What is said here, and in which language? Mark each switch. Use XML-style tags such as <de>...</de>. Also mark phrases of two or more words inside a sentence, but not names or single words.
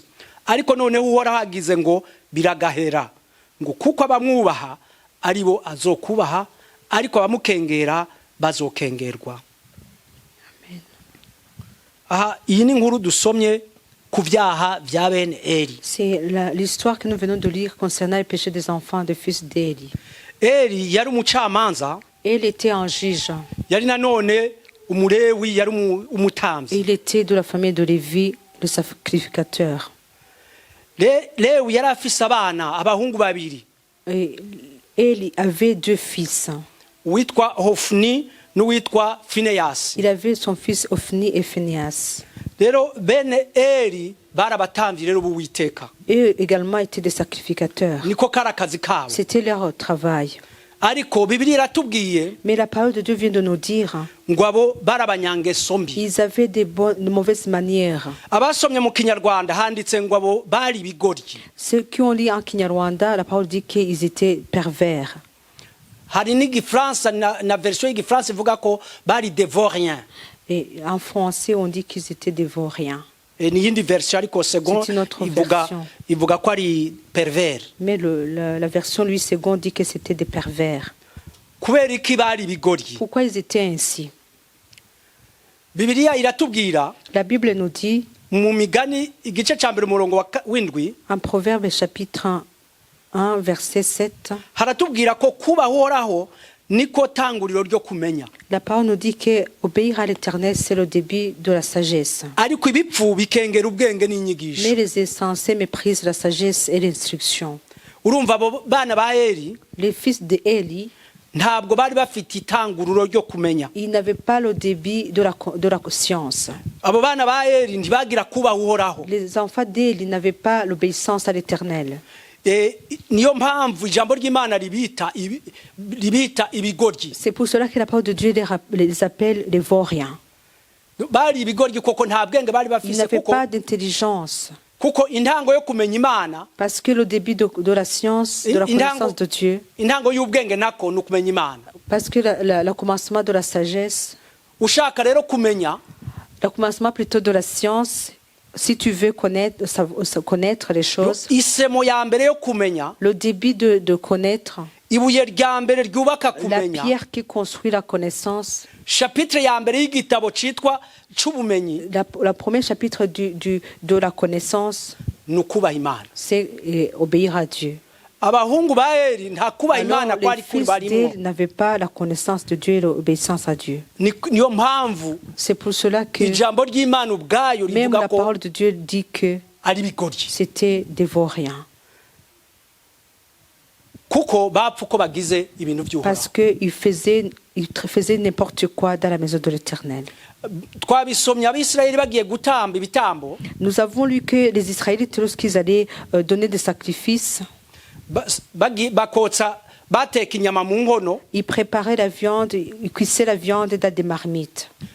<rn>Ariko none uhoraho agize ngo biragahera, ngo kuko abamwubaha aribo azokubaha, ariko abamukengera bazokengerwa. Amen. Aha iyi ni nkuru dusomye ku byaha bya bene Eli.</rn> <fr>C'est l'histoire que nous venons de lire concernant les péchés des enfants des fils d'Éli.</fr> <rn>Eli yari umucamanza.</rn> <fr>Il était un juge.</fr> <rn>Yari nanone umulewi, yari umutamzi.</rn> <fr>Il était de la famille de Lévi, le sacrificateur.</fr> <rn>Lewi yari afise abana abahungu babiri.</rn> <fr>Eli avait 2 fils.</fr> <rn>Witwa Hofni n'uwitwa Finehas.</rn> <fr>Il avait son fils Hofni et Phineas.</fr> <rn>Rero bene Eli barabatamvye rero b'Uwiteka.</rn> <fr>Eux également étaient des sacrificateurs.</fr> <rn>Niko karakazi kabo.</rn> <fr>C'était leur travail.</fr> <rn>Ariko Bibiliya iratubwiye,</rn> <fr>mais la parole de Dieu vient de nous dire,</fr> <rn>ngo abo barabanyangeso mbi.</rn> <fr>Ils avaient de mauvaises manières.</fr> <rn>Abasomye mu Kinyarwanda handitse ngo abo bari bigoryi.</rn> <fr>Ceux qui ont lu en Kinyarwanda, la parole dit qu'ils étaient pervers.</fr> <rn>Hari n'Igifaransa na version y'Igifaransa ivuga ko bari dévoriens.</rn> <fr>Et en français on dit qu'ils étaient dévoriens.</fr> <rn>Ni yindi version ariko second ivuga ko ari pervers.</rn> <fr>Mais la version lui second dit que c'était des pervers.</fr> <rn>Kubera iki bari bigoryi?</rn> <fr>Pourquoi ils étaient ainsi?</fr> <rn>Bibiliya iratubwira,</rn> <fr>la Bible nous dit</fr> <rn>mu Migani igice ca mbere umurongo w'indwi,</rn> <fr>en Proverbe chapitre 1 verset 7,</fr> <rn>haratubwira ko kubahoraho niko tanguriro ryo kumenya.</rn> <fr>La parole nous dit que obéir à l'Éternel c'est le début de la sagesse.</fr> <rn>Ariko ibipfu bikengera ubwenge n'inyigisho.</rn> <fr>Mais les insensés méprisent la sagesse et l'instruction.</fr> <rn>Urumva abo bana ba Eli,</rn> <fr>les fils de Eli,</fr> <rn>ntabwo bari bafite itanguriro ryo kumenya.</rn> <fr>Ils n'avaient pas le début de la science.</fr> <rn>Abo bana ba Eli ntibagira kubaha uhoraho.</rn> <fr>Les enfants d'Eli n'avaient pas l'obéissance à l'Éternel.</fr> <rn>Niyo mpamvu ijambo ry'Imana ribita ibigoryi.</rn> <fr>C'est pour cela que la parole de Dieu les appelle les vauriens.</fr> <rn>Bari ibigoryi kuko nta bwenge bari bafise,</rn> <fr>ils n'avaient pas d'intelligence.</fr> <rn>Kuko intango yo kumenya Imana,</rn> <fr>parce que le début de la science, de la connaissance de Dieu,</fr> <rn>intango y'ubwenge nako no kumenya Imana,</rn> <fr>parce que le commencement de la sagesse,</fr> <rn>ushaka rero kumenya,</rn> <fr>le commencement plutôt de la science, si tu veux connaître les choses,</fr> <rn>isemo ya mbere yo kumenya,</rn> <fr>le début de connaître,</fr> <rn>ibuye rya mbere ryubaka kumenya,</rn> <fr>la pierre qui construit la connaissance,</fr> <rn>chapitre ya mbere y'igitabo citwa c'ubumenyi,</rn> <fr>la premier chapitre de la connaissance,</fr> <rn>nukubaha Imana,</rn> <fr>c'est obéir à Dieu.</fr> <rn>Abahungu ba Eli nta kubaha Imana kwari kuri barimo,</rn> <fr>n'avaient pas la connaissance de Dieu et l'obéissance à Dieu.</fr> <rn>Niyo mpamvu,</rn> <fr>c'est pour cela que</fr> <rn>ijambo ry'Imana ubwayo</rn> <fr>même</fr> <rn>rivuga</rn> <fr>la parole de Dieu dit que</fr> <rn>ari bigoryi,</rn> <fr>c'était des vauriens.</fr> <rn>Kuko bapfa uko bagize ibintu by'uhoraho.</rn> <fr>Parce que ils Ils faisaient n'importe quoi dans la maison de l'Éternel. Nous avons lu que les Israélites, lorsqu'ils allaient donner des sacrifices, ils préparaient la viande, ils cuissaient la viande dans des marmites.</fr>